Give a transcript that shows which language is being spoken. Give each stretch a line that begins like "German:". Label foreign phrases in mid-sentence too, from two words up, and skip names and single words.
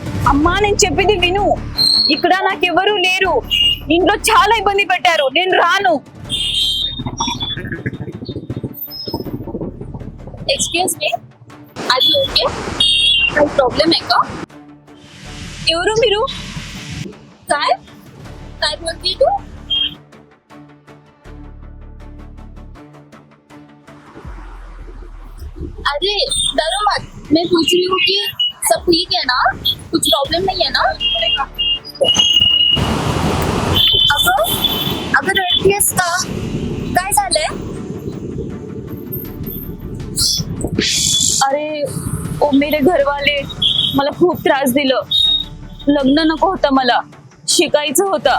Telugu: అమ్మా నేను చెప్పింది విను. ఇక్కడ నాకెవరూ లేరు, ఇంట్లో చాలా ఇబ్బంది పెట్టారు, నేను రాను.
English: Excuse me, are you OK?
Marathi: काही प्रॉब्लेम आहे का?
Telugu: ఎవరు మీరు?
Marathi: काय काय बोलती तू?
Hindi: अरे डरो मत, मैं पूछ रही हूँ कि सब ठीक है ना, कुछ प्रॉब्लम नहीं है ना?
Marathi: अगं अगं रडतीयस का? काय झालंय?
Hindi: अरे ओ मेरे घरवाले
Marathi: मला खूप त्रास दिलं. लग्न नको होतं, मला शिकायचं होतं.